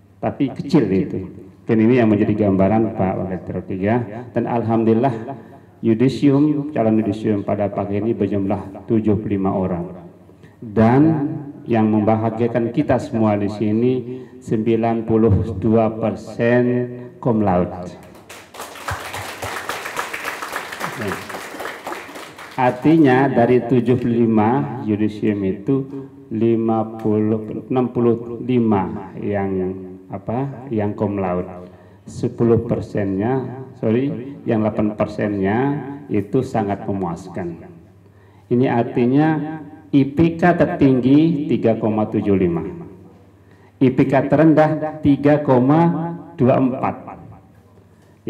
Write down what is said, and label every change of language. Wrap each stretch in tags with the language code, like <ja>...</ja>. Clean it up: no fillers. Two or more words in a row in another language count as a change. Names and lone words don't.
<id>tapi kecil itu. Dan ini yang menjadi gambaran Pak Wakil Rektor 3. Dan alhamdulillah yudisium, calon yudisium pada pagi ini berjumlah 75 orang. Dan yang membahagiakan kita semua di sini 92%</id> <la>cum laude.</la> <id>Artinya dari 75 yudisium itu 65 yang</id> <la>cum laude.</la> <id>8%-nya itu sangat memuaskan. Ini artinya IPK tertinggi 3,75, IPK terendah 3,24.</id>